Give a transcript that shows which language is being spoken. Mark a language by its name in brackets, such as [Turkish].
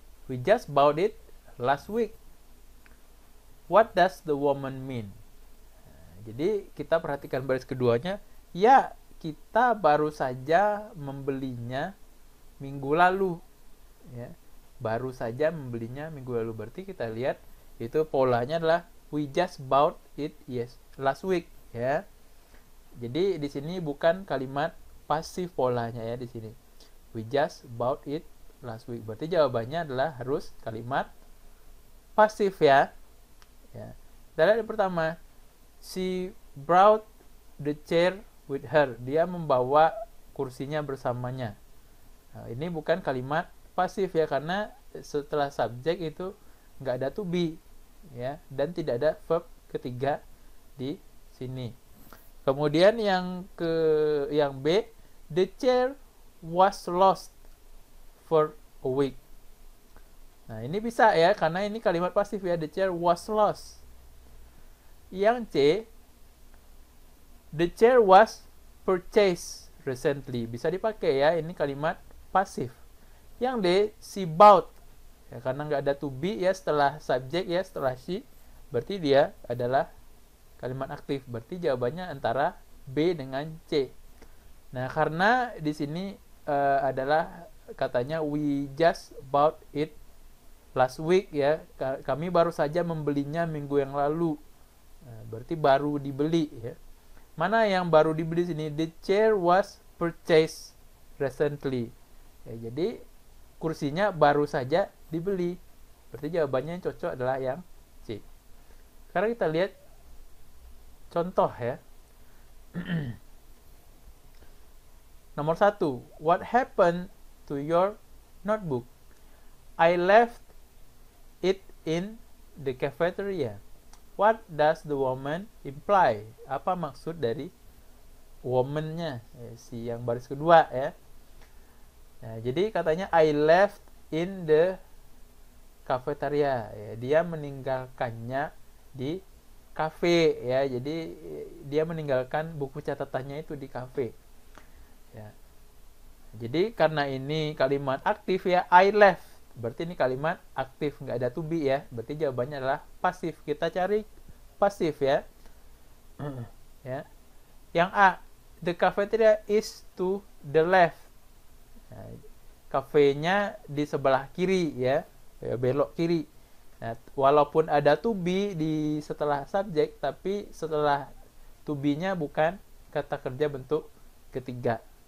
[English] We just bought it last week. What does the woman mean? [Indonesian] Nah, jadi kita perhatikan baris keduanya. Ya, kita baru saja membelinya minggu lalu. Ya, baru saja membelinya minggu lalu. Berarti kita lihat itu polanya adalah [English] we just bought it last week. [Indonesian] Ya. Jadi di sini bukan kalimat pasif polanya ya di sini. [English] We just bought it last week. [Indonesian] Berarti jawabannya adalah harus kalimat pasif ya. Ya. Kita lihat yang pertama. [English] She brought the chair with her. [Indonesian] Dia membawa kursinya bersamanya. Nah, ini bukan kalimat pasif ya, karena setelah subjek itu nggak ada to be ya, dan tidak ada verb ketiga di sini. Kemudian yang [English] B, the chair was lost for a week. [Indonesian] Nah, ini bisa ya, karena ini kalimat pasif ya, [English] the chair was lost. Yang C, the chair was purchased recently. [Indonesian] Bisa dipakai ya, ini kalimat pasif. Yang D, [English] she bought. [Indonesian] Ya, karena nggak ada to be ya setelah subjek ya, setelah she, berarti dia adalah kalimat aktif. Berarti jawabannya antara B dengan C. Nah, karena di sini adalah katanya [English] we just bought it last week [Indonesian] ya. Kami baru saja membelinya minggu yang lalu. Nah, berarti baru dibeli ya. Mana yang baru dibeli sini? [English] The chair was purchased recently. [Indonesian] Ya, jadi kursinya baru saja dibeli. Berarti jawabannya yang cocok adalah yang C. Sekarang kita lihat contoh ya. Nomor 1. [English] What happened to your notebook? I left it in the cafeteria. What does the woman imply? [Indonesian] Apa maksud dari woman-nya? Si yang baris kedua ya. Nah, jadi katanya [English] I left in the cafeteria. [Indonesian] Ya, dia meninggalkannya di kafe ya. Jadi dia meninggalkan buku catatannya itu di kafe. Ya. Jadi karena ini kalimat aktif ya, [English] I left. [Indonesian] Berarti ini kalimat aktif, nggak ada to be ya. Berarti jawabannya adalah pasif. Kita cari pasif ya. Ya. [English] Yang A, the cafeteria is to the left. [Indonesian] Nah, kafenya di sebelah kiri ya, belok kiri. Nah, walaupun ada to be di setelah subjek, tapi setelah to be-nya bukan kata kerja bentuk ketiga.